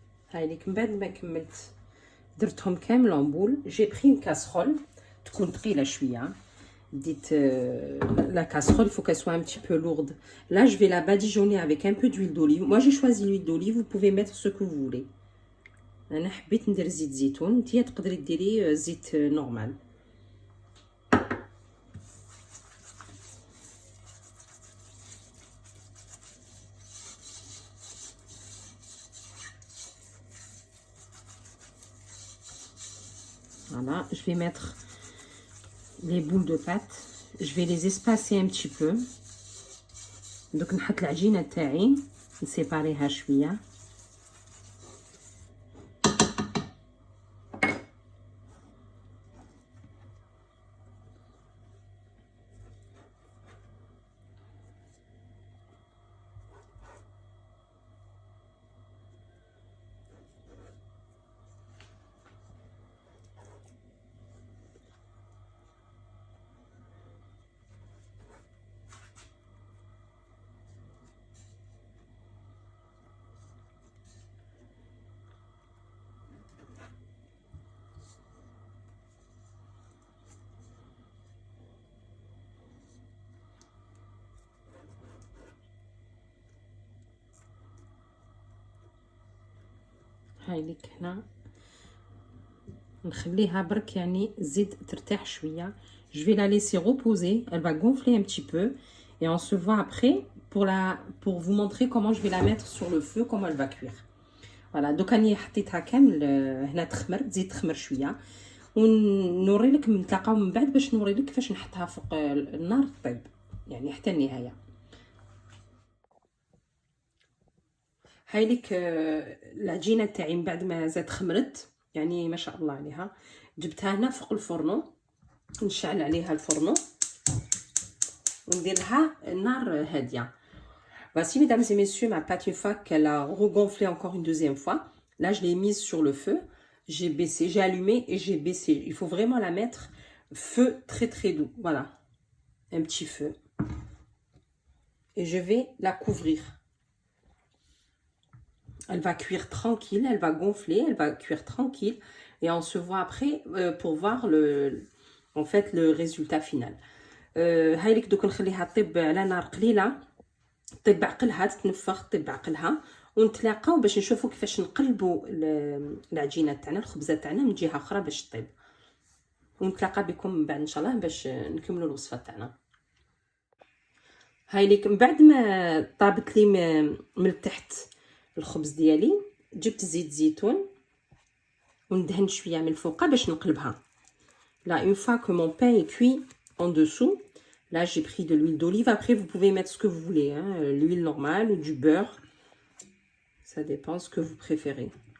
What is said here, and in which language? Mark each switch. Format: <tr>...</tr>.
<ar>هايليك من بعد ما كملت درتهم كامل بول. جي بري</ar> <fr>une casserole</fr> <ar>تكون ثقيله شويه. ديت</ar> <fr>la casserole il faut qu'elle soit un petit peu lourde. Là je vais la badigeonner avec un peu d'huile d'olive. Moi j'ai choisi l'huile d'olive, vous pouvez mettre ce que vous voulez.</fr> <ar>انا حبيت ندير زيت زيتون. نتيا تقدري ديري زيت نورمال.</ar> <fr>Voilà, je vais mettre les boules de pâte. Je vais les espacer un petit peu.</fr> <ar>Donc نحط العجينه تاعي نسيباريها شويه. هاي لك هنا نخليها برك يعني زيد ترتاح شويه.</ar> <fr>Je vais la laisser reposer, elle va gonfler un petit peu et on se voit après pour vous montrer comment je vais la mettre sur le feu, comment elle va cuire.</fr> <ar>Voilà, دوك راني حطيتها كامل هنا تخمر، تزيد تخمر شويه ونوري لك نتلاقاو من بعد باش نوري لك كيفاش نحطها فوق النار طيب يعني حتى النهايه. هاي لك العجينه تاعي من بعد ما زاد خمرت يعني ما شاء الله عليها، جبتها هنا فوق الفرنو، نشعل عليها الفرنو وندير لها النار هاديه.</ar> <fr>Voici mesdames et messieurs ma pâte une fois qu'elle a regonflé encore une deuxième fois. Là je l'ai mise sur le feu, j'ai baissé, j'ai allumé et j'ai baissé. Il faut vraiment la mettre feu très très doux, voilà, un petit feu. Et je vais la couvrir. Elle va cuire tranquille, elle va gonfler, elle va cuire tranquille. Et on se voit après pour voir en fait le résultat final.</fr> <ar>هاي لك دوك نخليها طيب على نار قليله، طيب بعقلها تتنفخ، طيب بعقلها ونتلاقاو باش نشوفوا كيفاش نقلبوا العجينه تاعنا الخبزه تاعنا من جهه اخرى باش طيب، ونتلاقى بكم من بعد ان شاء الله باش نكملوا الوصفه تاعنا. هاي لك من بعد ما طابت لي من التحت الخبز ديالي، جبت زيت زيتون وندهن شويه من الفوق باش نقلبها.</ar> <fr>Là une fois que mon pain est cuit en dessous, là j'ai pris de l'huile d'olive. Après vous pouvez mettre ce que vous voulez, hein, l'huile normale ou du beurre, ça dépend ce que vous préférez.</fr>